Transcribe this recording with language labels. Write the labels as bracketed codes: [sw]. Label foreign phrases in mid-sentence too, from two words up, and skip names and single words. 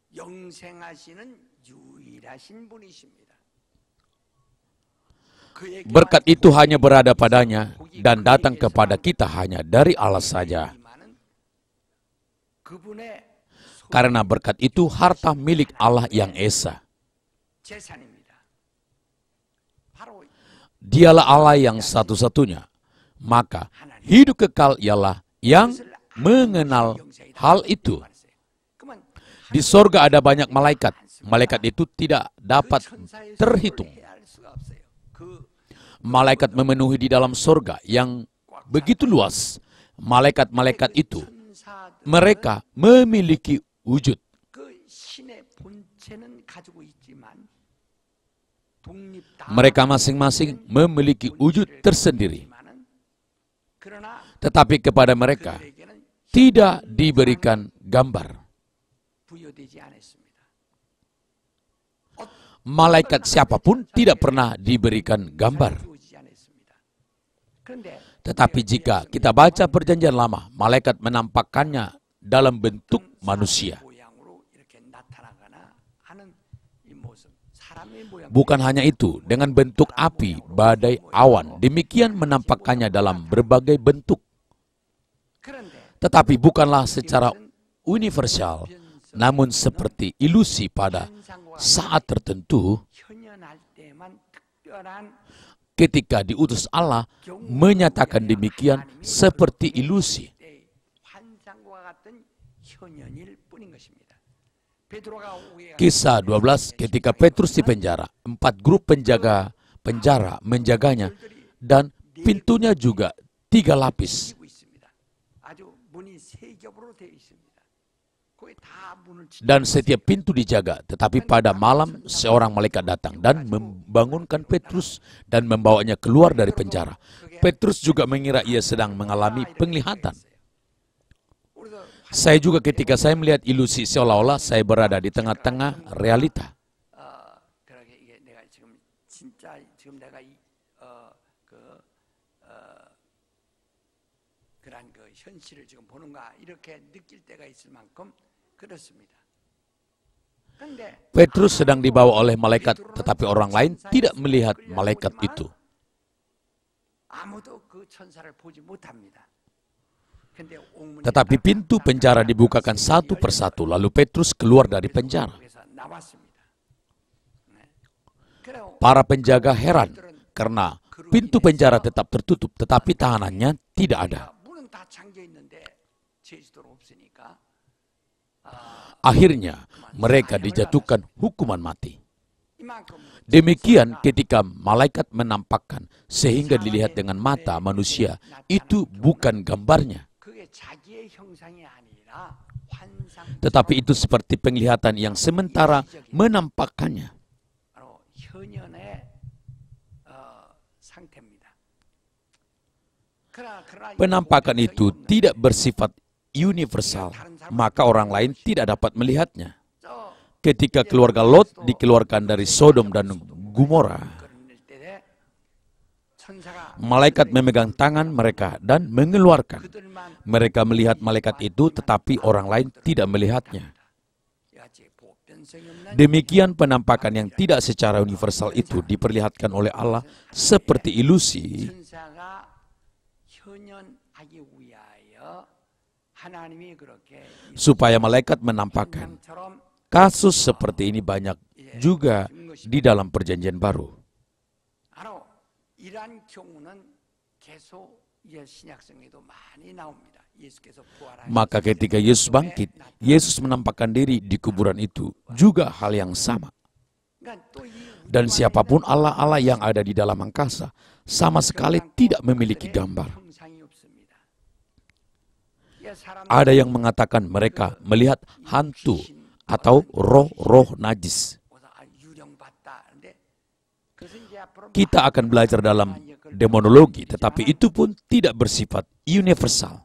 [id] Berkat itu hanya berada padanya dan datang kepada kita hanya dari Allah saja. Karena berkat itu harta milik Allah yang Esa. [ko] 재산입니다. 바로 [id] Dialah Allah yang satu-satunya. Maka hidup kekal ialah yang mengenal hal itu. [ko] 그러면 [id] Di sorga ada banyak malaikat. Malaikat itu tidak dapat [ko] 천사의 [id] terhitung. [ko] 수를 헤아릴 수가 없어요. 그 [id] Malaikat memenuhi di dalam sorga yang begitu luas. Malaikat-malaikat itu, [ko] 천사들 [id] mereka memiliki wujud. [ko] 그 신의 본체는 가지고 있지만 독립다. [id] Mereka masing-masing memiliki wujud tersendiri. [ko] 그러나 [id] Tetapi kepada mereka [ko] 그들에게는 [id] tidak diberikan gambar. [ko] 부여되지 않았습니다. [id] Malaikat siapapun tidak pernah diberikan gambar. [ko] 주어지지 않았습니다. 그런데 [id] Tetapi jika kita baca perjanjian lama, malaikat menampakkannya dalam bentuk manusia. [ko] 모양으로 이렇게 나타나거나 하는 이 모습, 사람의 모양. [id] Bukan hanya itu, dengan bentuk api, badai, awan, demikian menampakkannya dalam berbagai bentuk. [ko] 그런데 [id] Tetapi bukanlah secara universal, namun seperti ilusi pada saat tertentu [ko] 현현할 때만 특별한 [id] ketika diutus Allah menyatakan demikian seperti ilusi. [ko] 때의 환상과 같은 현현일 뿐인 것입니다. 베드로가 오해 [id] Kisah 12 ketika Petrus di penjara, 4 grup penjaga penjara menjaganya dan pintunya juga 3 lapis. [ko] 지고 있습니다. 아주 문이 세 겹으로 되어 있습니다. 거기 다 문을 [id] Dan setiap pintu dijaga, tetapi pada malam seorang malaikat datang dan membangunkan Petrus dan membawanya keluar dari penjara. Petrus juga mengira ia sedang mengalami penglihatan. [ko] 우리도 [id] Saya juga ketika saya melihat ilusi seolah-olah saya berada di tengah-tengah realita. [ko] 그러게 이게 내가 지금 진짜 지금 내가 그런 그 현실을 지금 보는가 이렇게 느낄 때가 있을 만큼 그렇습니다. 그런데 [id] Petrus sedang dibawa oleh malaikat, tetapi orang lain tidak melihat malaikat itu. [ko] 아무도 그 천사를 보지 못합니다. 근데 옥문이 [id] Tetapi pintu penjara dibukakan satu persatu, lalu Petrus keluar dari penjara. [ko] 그래서 나왔습니다. 네. 그래 [id] Para penjaga heran karena pintu penjara tetap tertutup, tetapi tahanannya tidak ada. [ko] 문은 다 잠겨 있는데 제주도로 없으니까 [id] Akhirnya mereka dijatuhkan hukuman mati. [ko] 이만큼 [id] Demikian ketika malaikat menampakkan sehingga dilihat dengan mata manusia, itu bukan gambarnya. [ko] 그게 자기의 형상이 아니라 환상 [id] Tetapi itu seperti penglihatan yang sementara menampakkannya. [ko] 바로 현현의 상태입니다. 그러나 [id] Penampakan itu tidak bersifat universal, maka orang lain tidak dapat melihatnya. [ko] 저 [id] Ketika keluarga Lot dikeluarkan dari Sodom dan Gomora, [ko] 그럴 때 천사가 [id] malaikat memegang tangan mereka dan mengeluarkan. [ko] 그들만 [id] Mereka melihat malaikat itu, tetapi orang lain tidak melihatnya. [ko] 야지 보편성이 없는 [id] Demikian penampakan yang tidak secara universal itu diperlihatkan oleh Allah seperti ilusi, [ko] 천사가 현현하기 위하여 하나님이 그렇게 [id] supaya malaikat menampakkan. [ko] 인간처럼 [id] Kasus seperti ini banyak juga di dalam perjanjian baru. [ko] 바로 이러한 경우는 계속 신약성에도 많이 나옵니다. 예수께서 부활하신 [id] Maka ketika Yesus bangkit, Yesus menampakkan diri di kuburan itu juga hal yang sama. [ko] 그러니까 또 이 [id] Dan siapapun Allah-Allah yang ada di dalam angkasa sama sekali tidak memiliki gambar. [ko] 형상이 없습니다. 예, 사람 [id] Ada yang mengatakan mereka melihat hantu atau roh-roh najis. [ko] 유령봤다. 근데 그것은 이제 앞으로 [id] Kita akan belajar dalam demonologi, tetapi itu pun tidak bersifat universal.